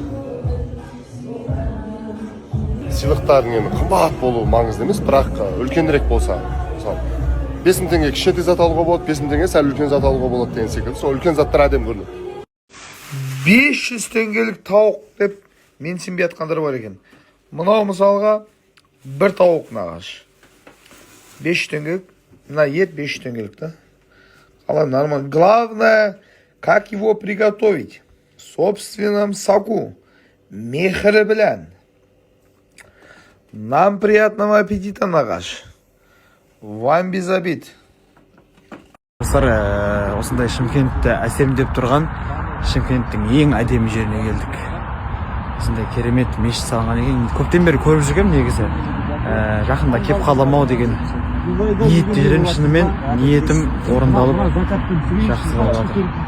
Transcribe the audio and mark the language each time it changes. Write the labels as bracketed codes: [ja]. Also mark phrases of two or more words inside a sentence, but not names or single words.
[kk] Сыйлықтардың енді қымбат болуы маңызды емес, бірақ үлкенірек болса, мысалы 5000 теңге кішкентай зат алуға болады, 5000 теңге сәл үлкен зат алуға болады деген секілді. Сол үлкен заттар әдемі көрінеді. 500 теңгелік тауық деп менсінбей жатқандар бар екен. Мынау мысалға бір тауық нағаш. 500 теңгелік, мына ет 500 теңгелік та. Қалай нормально. [ru] Главное, как его приготовить. В собственном соку. [kk] Мехрі білән. [ru] Нам приятного аппетита, нағаш. Вам без обид. [kk] Достар, осындай Шымкентті әсемдеп тұрған Шымкенттің ең әдемі жеріне келдік. Осындай керемет мешіт салынған екен. Көптен бері көріп жүргем негізі. Жақында кеп қаламау деген ниетте жүрем, шынымен ниетім орындалып жақсы болады.